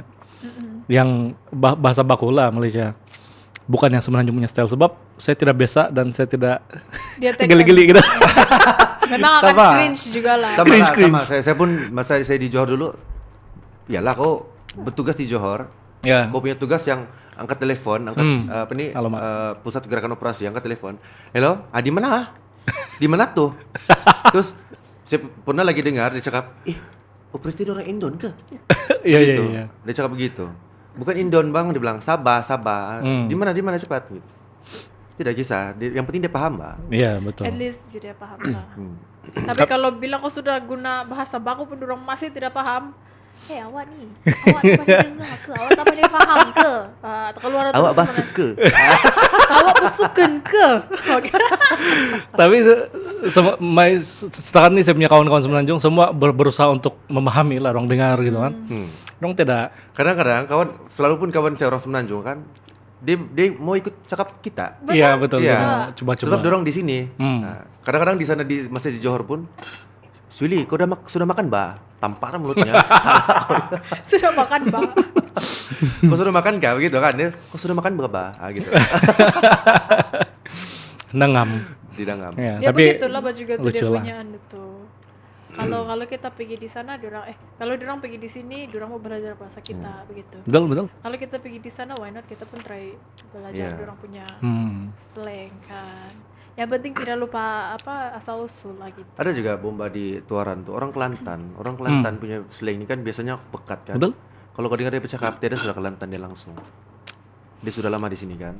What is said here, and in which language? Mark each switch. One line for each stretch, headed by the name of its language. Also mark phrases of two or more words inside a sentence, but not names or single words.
Malay: Yang bahasa baku lah Malaysia. Bukan yang Semenanjung punya style. Sebab saya tidak biasa dan saya tidak Dia tag geli-geli gitu. memang akan Sama. cringe juga lah. Sama Cringe, lah, cringe. sama. Saya pun masa saya di Johor dulu. Iyalah kau bertugas di Johor. Ya. Kau punya tugas yang angkat telepon, angkat apa nih Alamat. pusat gerakan operasi, angkat telepon. Hello, di mana? Di mana tuh? Terus saya pernah lagi dengar dia cakap, operator orang Indon ke? Iya, Gitu. iya. Dia cakap begitu. Bukan Indon bang, dia bilang Sabah. Di mana cepat. Gitu. Tidak kisah, yang penting dia paham mbak. Iya, betul.
English: At least
Malay: dia paham lah. Tapi kalau bilang kau sudah guna bahasa baku pun orang masih tidak paham. Awak ni pandai dengar ke? Awak tak pandai faham ke? Keluar Awak basuh ke? Awak bersukan ke? Tapi sekarang ini saya punya kawan-kawan Semenanjung semua berusaha untuk memahami lah, orang dengar gitu kan. Orang tidak. Kadang-kadang selalu pun kawan saya orang Semenanjung kan, dia mau ikut cakap kita. Iya, betul. Iya. Coba-coba. Sebab dorong di sini. Hmm. Nah, kadang-kadang di sana masih di Johor pun, Suli, kau sudah makan bah? Tamparan mulutnya. Salah. Sudah makan bang? Kau sudah makan kah? Begitu kan? Kau sudah makan berapa? Gitu. Nengam. Didangam. Ya, Ya tapi begitulah baju juga tuh lucu dia lah. punya anu tuh. Kalau kita pergi di sana, kalau dorang pergi di sini, dorang mau belajar bahasa kita begitu. Betul. Kalau kita pergi di sana,
English: why not
Malay: kita pun try belajar Yeah. dorang punya Hmm. slang kan. Yang penting tidak lupa asal usul lah gitu. Ada juga bomba di Tuaran tuh, orang Kelantan. Orang Kelantan punya slang ini kan biasanya pekat kan. Betul. Kalau kau dengar dia bercakap, dia sudah Kelantan dia langsung. dia sudah lama di sini kan.